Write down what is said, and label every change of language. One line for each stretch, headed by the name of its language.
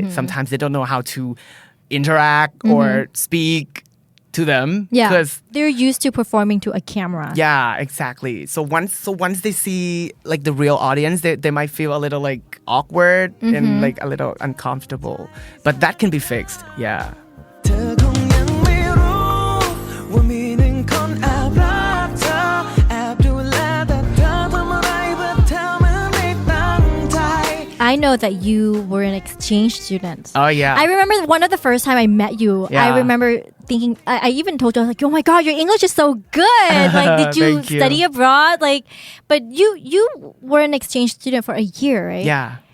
English: Sometimes they don't know how to interact or speak to them, because they're used to performing to a camera. Exactly. So once they see like the real audience, they might feel a little like awkward and like a little uncomfortable, but that can be fixed.
Thai: เธอคงยังไม่รู้ว่ามีหนึ่งคนแอบรักเธอแอบดูแลแต่เธอทำอะไรเพื่อเธอเหมือนไม่ตั้งใจ
English: I know that you were an exchange student. Oh yeah. I remember one of the first time I met you. I remember thinking, I even told you, I was like, oh my God, your English is so good. Like, did you study abroad? Like, but you were an exchange student for a year, right?